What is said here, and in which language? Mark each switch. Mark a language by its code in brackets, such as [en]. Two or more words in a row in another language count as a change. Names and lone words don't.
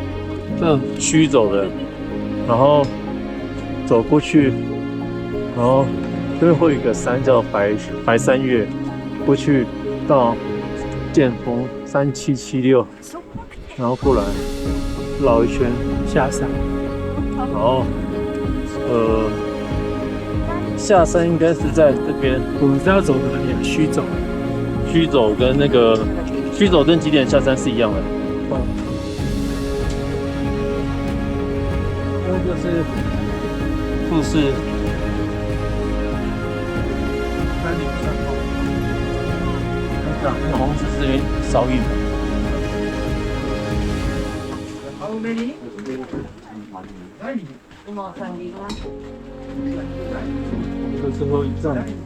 [zh] 這須走的，然後走過去，然後這邊會有一個山叫白山岳，過去到劍峰3776，然后过来繞一圈下山，然後下山應該是在這邊，我們是要走哪裡啊？須走，須走跟那個須走跟幾點下山是一樣的。那就是富士303號。那個好像是這邊燒印的。这最后一站。